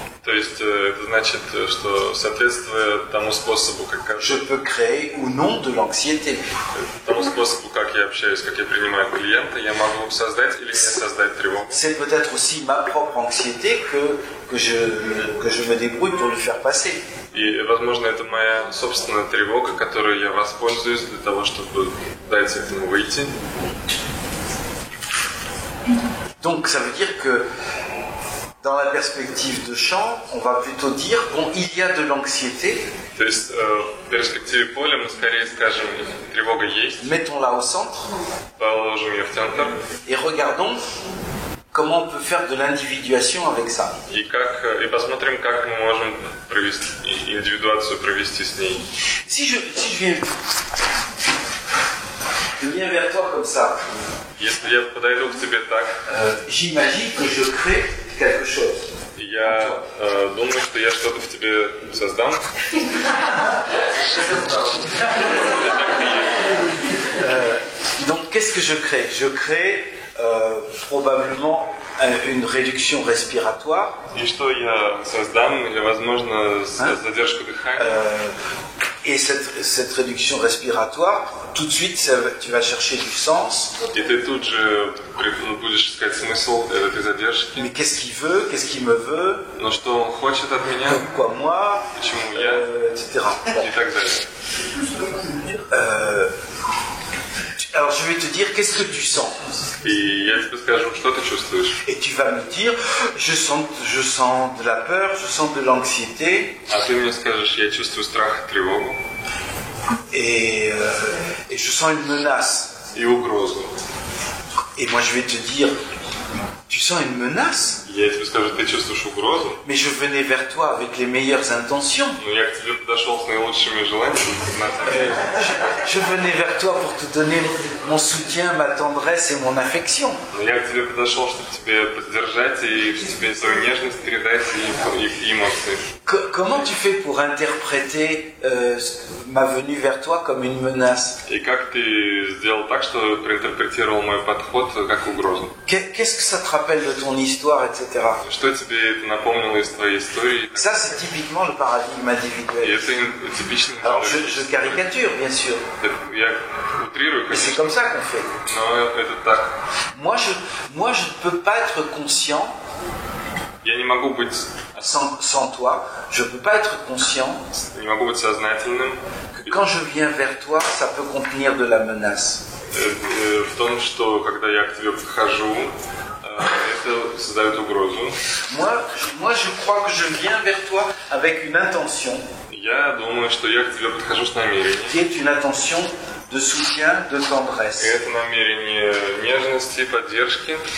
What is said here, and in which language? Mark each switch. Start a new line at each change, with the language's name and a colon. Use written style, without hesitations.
Russian: То есть это значит, что соответствуя тому способу,
French: je peux créer ou non de l'anxiété.
Russian: тому способу, как я общаюсь, как я принимаю клиента, я могу создать или не создать тревогу.
French: C'est peut-être aussi ma propre anxiété que je me débrouille pour lui faire passer.
Russian: И, возможно, это моя собственная тревога, которой я воспользуюсь для того, чтобы дать этому выйти.
French: Donc ça veut dire que dans la perspective de champ, on va plutôt dire, bon, il y a de l'anxiété.
Russian: То есть в перспективе поля мы скорее скажем, тревога есть,
French: Mettons-la au centre
Russian: положим ее в центр
French: et regardons comment on peut faire de l'individuation avec ça.
Russian: и посмотрим, как мы можем провести индивидуацию провести с ней.
French: Si je viens vers toi comme ça,
Russian: Если я подойду к тебе так,
French: j'imagine que je crée quelque chose.
Russian: я думаю, что я что-то в тебе создам.
French: Donc qu'est-ce que je crée? Je crée probablement une réduction respiratoire.
Russian: И что я создам? Я, возможно, задержку дыхания.
French: Et cette réduction respiratoire, tout de suite, tu vas chercher du sens.
Russian: И ты тут же будешь искать смысл этой задержки.
French: Mais qu'est-ce qu'il veut? Qu'est-ce qu'il me veut?
Russian: Но что он хочет от меня?
French: Pourquoi moi?
Russian: Почему я?
French: Etc.
Russian: И так далее.
French: Alors je vais te dire, qu'est-ce que tu sens?
Russian: И я тебе скажу, что ты чувствуешь.
French: Et tu vas me dire, je sens de la peur, je sens de l'anxiété.
Russian: А ты мне скажешь, я чувствую страх и тревогу.
French: Et je sens une menace.
Russian: И угрозу.
French: Et moi je vais te dire, tu sens une menace?
Russian: Я тебе скажу, ты чувствуешь угрозу,
French: mais je venais vers toi avec les meilleures intentions.
Russian: но я к тебе подошел с наилучшими желаниями.
French: Je venais vers toi pour te donner mon soutien, ma tendresse et mon affection.
Russian: Но я к тебе подошел, чтобы тебе поддержать и тебе свою нежность передать и эмоции.
French: Comment tu fais pour interpréter ma venue vers toi comme une menace?
Russian: И как ты сделал так, что проинтерпретировал мой подход как угрозу?
French: Qu'est-ce que ça te rappelle de ton histoire, etc.
Russian: Что тебе это напомнило из твоей истории?
French: Ça, c'est typiquement le paradigme
Russian: И
French: individuel.
Russian: это типичный
French: Alors, je caricature, bien sûr,
Russian: Я утрирую,
French: mais c'est
Russian: конечно,
French: comme ça qu'on fait.
Russian: но это так.
French: Moi, je ne peux pas être conscient,
Russian: Я не могу быть
French: sans toi, je ne peux pas être conscient
Russian: сознательным
French: que quand je viens vers toi, ça peut contenir de la menace.
Russian: в том, что когда я к тебе подхожу, это создает угрозу.
French: Moi, je crois que je viens vers toi avec une intention,
Russian: Я думаю, что я к тебе подхожу с намерением.
French: qui est une intention de soutien, de
Russian: И
French: tendresse.
Russian: это намерение нежности, поддержки.